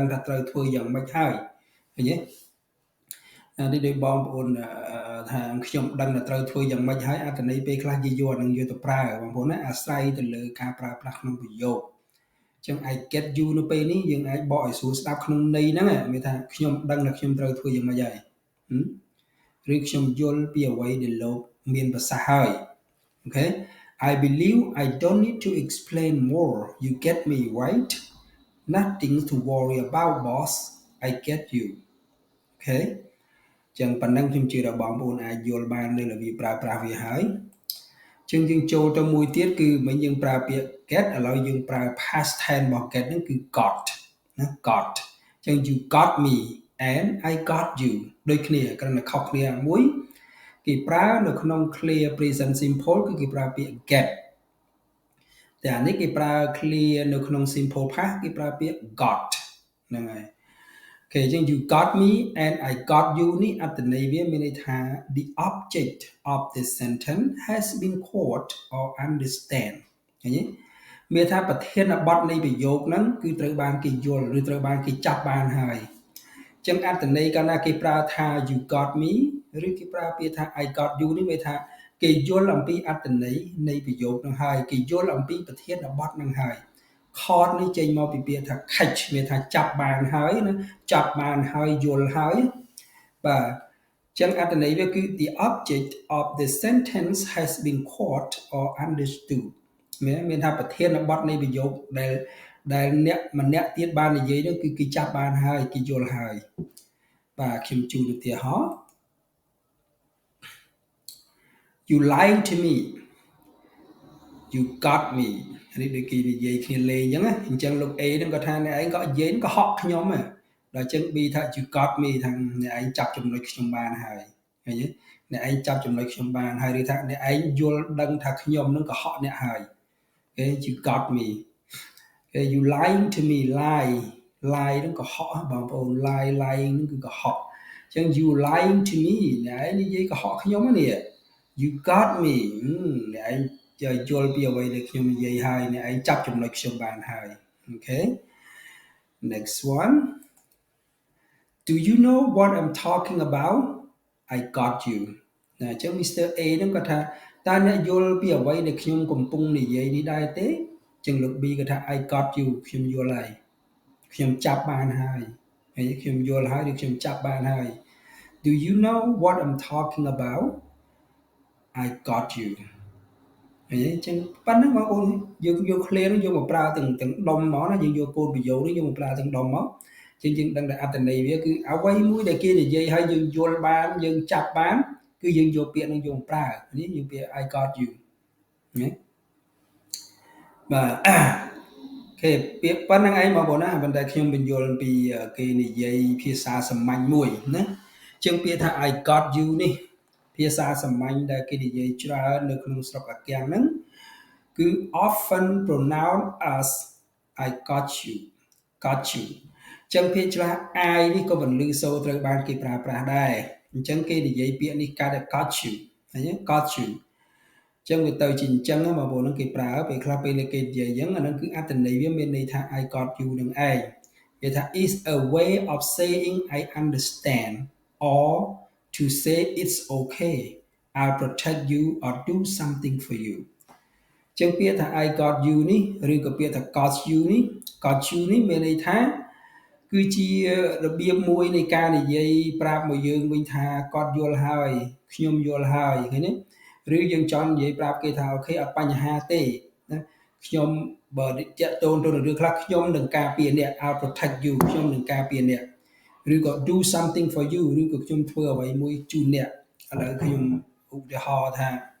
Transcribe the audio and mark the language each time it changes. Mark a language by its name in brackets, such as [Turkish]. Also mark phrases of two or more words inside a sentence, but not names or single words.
[Khmer] ថាត្រូវធ្វើយ៉ាងម៉េចហើយឃើញទេនេះដោយបងប្អូនថាខ្ញុំដឹងថាត្រូវធ្វើយ៉ាងម៉េចហើយអត្ថន័យពេលខ្លះគេយកនឹងយកទៅប្រើបងប្អូនណាអាស្រ័យទៅលើការប្រើប្រាស់ក្នុងប្រយោគចឹង [English] I get you [Khmer] នៅពេលនេះយើងអាចបកឲ្យស្រួលស្ដាប់ក្នុងន័យហ្នឹងមានថាខ្ញុំដឹងថាខ្ញុំត្រូវធ្វើយ៉ាងម៉េចហើយឬខ្ញុំយល់ពីអ្វីដែលលោកមានប្រសាសន៍ហើយអូខេ [English] I believe I don't need to explain more you get me right nothing to worry about boss I get you [Khmer] អូខេចឹងប៉ុណ្ណឹងខ្ញុំជឿថាបងប្អូនអាចយល់បាននៅរបៀបប្រើប្រាស់វាហើយចឹងយើងចូលទៅមួយទៀតគឺមិញយើងប្រើពាក្យ get ឥឡូវយើងប្រើ [English] past tense [Khmer] របស់ get ហ្នឹងគឺ got ណា got ចឹង [English] you got me and I got [Khmer] you ដូចគ្នាគ្រាន់តែខុសគ្នាមួយគេប្រើនៅក្នុង [English] clear present simple [Khmer] គឺគេប្រើពាក្យ get តែអានេះគេប្រើ clear នៅក្នុង [English] simple past [Khmer] គេប្រើពាក្យ got ហ្នឹងហើយOkay ចឹង [English] you got me and I got you [Khmer] នេះអត្ថន័យវា មានន័យថា [English] the object of this sentence has been caught or understand [Khmer] ឃើញទេមានថាប្រធានបទនៃប្រយោគហ្នឹងគឺត្រូវបានគេយល់ឬត្រូវបានគេចាប់បានហើយ ចឹងអត្ថន័យកាលណាគេប្រើថា [English] you got me [Khmer] ឬគេប្រើពាក្យថា [English] I got you [Khmer] នេះមានថាគេយល់អំពីអ ត្ថន័យនៃប្រយោគហ្នឹងហើយគេយល់អំពីប្រធានបទហ្នឹងហើយcaught នេះចេញមកពីពាក្យថា catch មានថាចាប់បានហើយណាចាប់បានហើយយល់ហើយបាទចឹងអត្ថន័យវាគឺ [English] the object of the sentence has been caught or understood [Khmer] មានថាប្រធានបទនៃប្រយោគដែលអ្នកម្នាក់ទៀតបាននិយាយនោះគឺគេចាប់បានហើយគេយល់ហើយបាទខ្ញុំជូនឧទាហរណ៍ [English] you lied to me you got me [Khmer] នេះដូចគេនិយាយគ្នាលេងអញ្ចឹងលោក A ហ្នឹងក៏ថាអ្នកឯងក៏និយាយក៏ហក់ ខ្ញុំដែរដល់អញ្ចឹង B ថា [English] you got me [Khmer] ថាអ្នកឯងចាប់ចំណុចខ្ញុំបានហើយឃើញទេអ្នក ឯងចាប់ចំណុចខ្ញុំបានហើយឬថាអ្នកឯងយល់ដឹងថាខ្ញុំនឹងក៏ហក់អ្នកហើយ [English] Okay you got me Okay you lying to me [Khmer] lie នឹងក៏ហក់បងប្អូន lying នឹងគឺក៏ហក់អញ្ចឹង [English] you lying to me [Khmer] អ្នកឯងនិយាយក៏ហក់ខ្ញុំនេះ [English] you got me [Khmer] អ្នកឯងយល់ពីអ្វីដែលខ្ញុំនិយាយហើយអ្នកឯងចាប់ចំណុចខ្ញុំបានហើយអូខេ [English] Next one. Do you know what I'm talking about? I got you. [Khmer] ណាអញ្ចឹង Mr. A ហ្នឹងគាត់ថាតើអ្នកយល់ពីអ្វីដែលខ្ញុំកំពុងនិយាយនេះដែរទេអញ្ចឹងលោក B គាត់ថា [English] I got you [Khmer] ខ្ញុំយល់ហើយខ្ញុំចាប់បានហើយហើយខ្ញុំយល់ហើយឬខ្ញុំចាប់បានហើយ [English] Do you know what I'm talking about? I got you [Khmer] ហើយអញ្ចឹងប៉ុណ្ណឹងបងប្អូនយើងយក clear នោះយកមកប្រើទាំងដុំមកណាយើងយកកូនប្រយោគនេះយកមកប្រើទាំងដុំមកជាងយើងដឹងតែអត្ថន័យវាគឺអ្វីមួយដែលគេនិយាយឲ្យយើងយល់បានយើងចាប់បានគឺយើងយកពាក្យនឹងយកមកប្រើនេះយើងពាក្យ [English] I got you [Khmer] ណាបាទអូខេពាក្យប៉ុណ្្នឹងឯងបងប្អូនណាប៉ុន្តែ ខ្ញុំបញ្យល់ពីគេនិយាយភាសាសាមញ្ញមួយណាជាងពាក្យថា [English] I got you [Khmer] នេះភាសាសាមញ្ញដែលគេនិយាយច្រើននៅក្នុងស្រុកអាកៀងហ្នឹងគឺ [English] often pronounced as I got you [Khmer] ចឹងភាសាខ្លះ I នេះក៏បន្លឺសូរត្រូវ បានគេប្រើប្រាស់ដែរអញ្ចឹងគេនិយាយពាក្យនេះកាត់ [English] got you [Khmer] ឃើញទេ [English] got you [Khmer] ចឹងវាទៅជាអញ្ចឹងបងប្អូនហ្នឹងគេប្រើពេលខ្លះពេលគេនិយាយអញ្ចឹងអាហ្នឹងគឺអត្ថន័យវាមានន័យថា [English] I got you នឹងឯងគេថា is a way of saying I understand or to say it's okay I'll protect you or do something for you ចឹងពា [Khmer] ក្យថា [English] I got you [Khmer] នេះឬក៏ពាក្យថា [English] got you [Khmer] នេះមានន័យថាគឺជារបៀបមួយនៃការនិយាយប្រាប់មកយើងវិញថាគាត់យល់ហើយខ្ញុំយល់ហើយឃើញទេឬយើងចង់និយាយប្រាប់គេថាអូខេអត់បញ្ហាទេណាខ្ញុំបើតាក់ទងទៅនឹងរឿងខ្លះខ្ញុំនឹងការពារអ្នក [English] I'll protect you [Khmer] ខ្ញុំនឹងការពារអ្នកឬក៏ [English] do something for you [Khmer] ឬក៏ខ្ញុំធ្វើអ្វីមួយជូនអ្នកឥឡូវខ្ញុំឧទាហរណ៍ថា